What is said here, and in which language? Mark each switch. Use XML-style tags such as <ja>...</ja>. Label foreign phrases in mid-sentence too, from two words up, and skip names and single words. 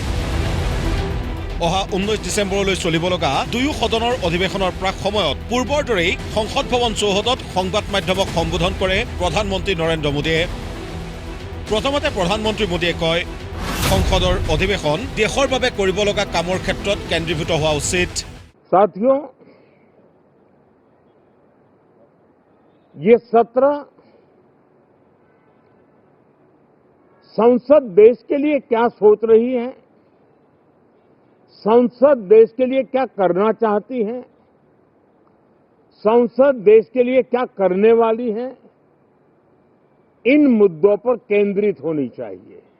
<as>অহা 19 ডিচেম্বৰলৈ চলিব লগা দুয়ো সদনৰ অধিৱেশনৰ প্ৰাক সময়ত পূৰ্বৰ দৰেই সংসদ ভৱন চৌহদত সংবাদ মাধ্যমক সম্বোধন কৰে প্ৰধানমন্ত্ৰী নৰেন্দ্ৰ মোদীয়ে। প্ৰথমতে প্ৰধানমন্ত্ৰী মোদীয়ে কয়, সংসদৰ অধিৱেশন দেশৰ বাবে কৰিব লগা কামৰ ক্ষেত্ৰত কেন্দ্ৰীভূত হোৱা উচিত।</as> <hi>साथियों, ये सत्र संसद देश के लिए क्या सोच रही है, संसद देश के लिए क्या करना चाहती है, संसद देश के लिए क्या करने वाली है, इन मुद्दों पर केंद्रित होनी चाहिए।</hi>